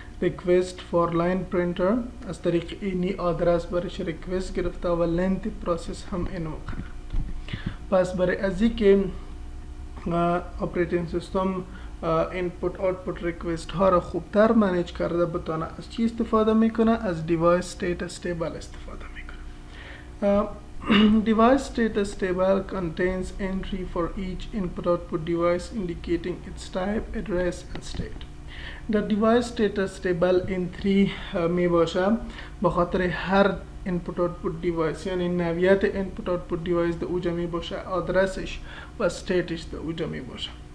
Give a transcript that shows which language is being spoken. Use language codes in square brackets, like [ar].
[fa] ریکوست فور لاین پرینتر از طریق اینی آدرس برش ریکوست گرفته و لنت پروسس هم اینو مقرر. پس برای ازی که آپریتینگ سیستم اینپوت آوتپوت ریکوست ها را خوبتر منیج کرده بتونه از چی استفاده میکنه؟ از دیوایس استیتس تیبل استفاده میکنه. [en] Device status table contains entry for each input-output device indicating its type, address and state. The device status table in 3 [fa] می باشه بخاطر هر input-output device، یعنی نوعیت input-output device در اوجا می باشه، آدرسش و استیتش در اوجا می باشه.